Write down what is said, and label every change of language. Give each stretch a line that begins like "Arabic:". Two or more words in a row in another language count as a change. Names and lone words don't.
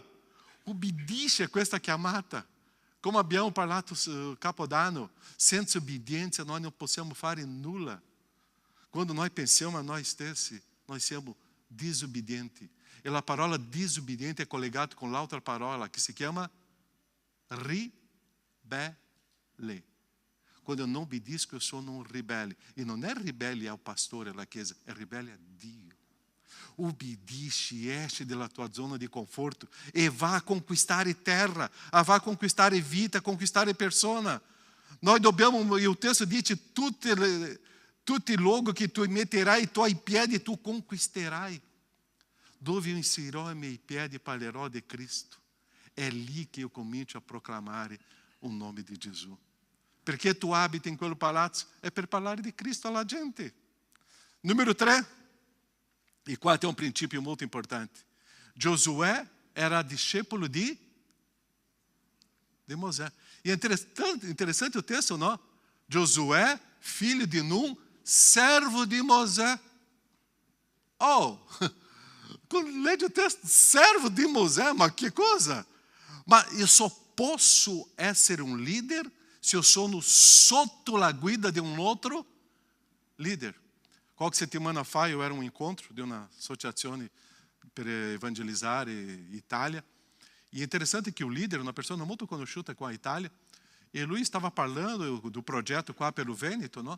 Italian: Ubbidisci a questa chiamata. Come abbiamo parlato sul Capodanno, senza obbedienza noi non possiamo fare nulla. Quando noi pensiamo a noi stessi, noi siamo disobbedienti. E la parola disobbediente è collegata con l'altra parola che si chiama ribelle.
Portuguese: Quando eu não obedeço, eu sou um rebelde. E não é rebelde ao pastor,
Italian: alla chiesa,
Portuguese: é rebelde a Dio.
Italian: Ubbidisci, esci dalla tua zona di conforto e vá a conquistare terra, vá a conquistare vita, conquistare persona. Noi dobbiamo, e
Portuguese: o texto
Italian: dice, tutti i luoghi che tu metterai i tuoi piedi, tu conquisterai. Dove io inserirò i miei piedi, parlerò di Cristo. È lì che io comincio a proclamare o nome di Gesù. Perché tu abiti in quel palazzo? È per parlare di Cristo alla gente.
Portuguese: Número 3, e qua tem um princípio muito importante. Josué era discípulo de Moisés. E é interessante o texto, não? Josué, filho de Nun, servo de Moisés. Oh, quando lê o texto, servo de Moisés, mas que coisa? Mas eu só posso ser um líder se eu
Italian: sono sotto la guida di un altro leader. Qualche settimana fa io ero a un incontro di un'associazione per evangelizzare Italia. E è interessante che il leader, una persona molto conosciuta qua in Italia, e lui stava parlando do progetto qua per il Veneto, no?